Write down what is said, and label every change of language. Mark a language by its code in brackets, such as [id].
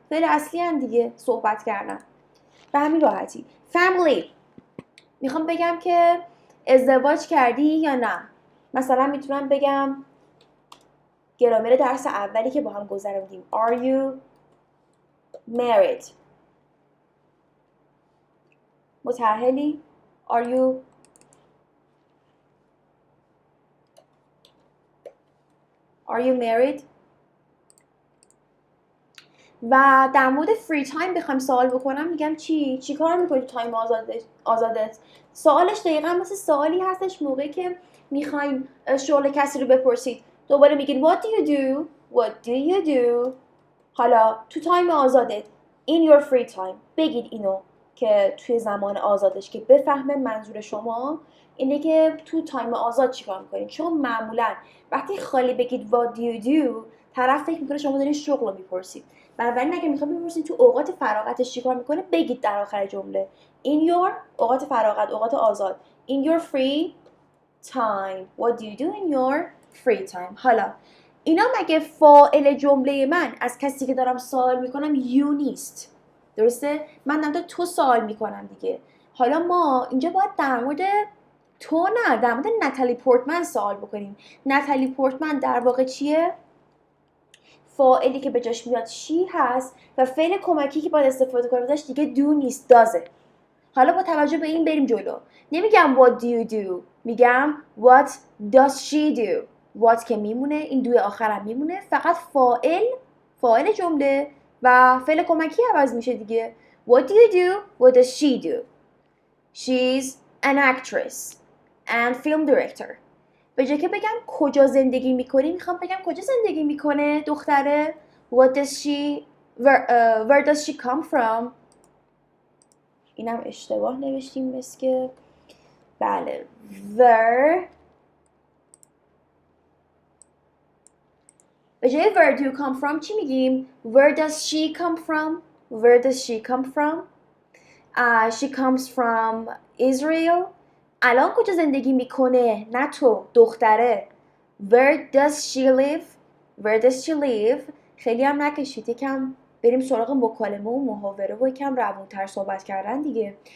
[fa] فعل اصلی هم دیگه صحبت کردم به همین راحتی. family، میخوام بگم که ازدواج کردی یا نه. مثلا میتونم بگم گرامر درس اولی که با هم گذروندیم [en] are you married. [fa] متأهلی؟ [en] are you married. [fa] و در مورد فری تایم بخوام سوال بکنم میگم چی کار میکنی تو تایم آزادت؟ سوالش دقیقاً مثل سوالی هستش موقعی که میخواین شغل کسی رو بپرسید. دوباره میگین [en] what do you do. [fa] حالا تو تایم آزادت [en] in your free time [fa] بگید اینو که توی زمان آزادش که بفهمه منظور شما اینه که تو تایم آزاد چیکار میکنید. چون معمولا وقتی خالی بگید [en] what do you do [fa] طرف فکر میکنه شما دارین شغل رو میپرسید. بنابراین اگه میخواید بپرسید تو اوقات فراغتش چیکار میکنه بگید در آخر جمله in your اوقات فراغت، اوقات آزاد [en] in your free time. what do you do in your free time. [fa] حالا اینا مگه فاعل جمله من از کسی که دارم سوال میکنم یو نیست؟ درسته؟ من دارم تو سوال میکنم دیگه. حالا ما اینجا باید در مورد تو نه، در مورد نتالی پورتمن سوال بکنیم. نتالی پورتمن در واقع چیه؟ فاعلی که به جاش میاد شی هست و فعل کمکی که باید استفاده کنیم ازش دیگه دو نیست، دازه. حالا با توجه به این بریم جلو. نمیگم [en] what do you do، [fa] میگم [en] what does she do. [fa] what که میمونه، این دوی آخرم میمونه، فقط فاعل جمله و فعل کمکی عوض میشه دیگه. [en] What do you do? What does she do? She's an actress and film director. [fa] به جای که بگم کجا زندگی میکنی میخوام بگم کجا زندگی میکنه دختره. [en] What does she where does she come from? [fa] اینم اشتباه نوشتیم مثل که بله [en] where به جای where do you come from [fa] چی میگیم؟ [en] Where does she come from? Where does she come from? She comes from Israel. [fa] الان کجا زندگی میکنه؟ نه تو دختره. [en] Where does she live? Where does she live? [fa] خیلی هم نکشید یکم بریم سراغ مکالمه و محاوره و یکم روونتر صحبت کردن دیگه.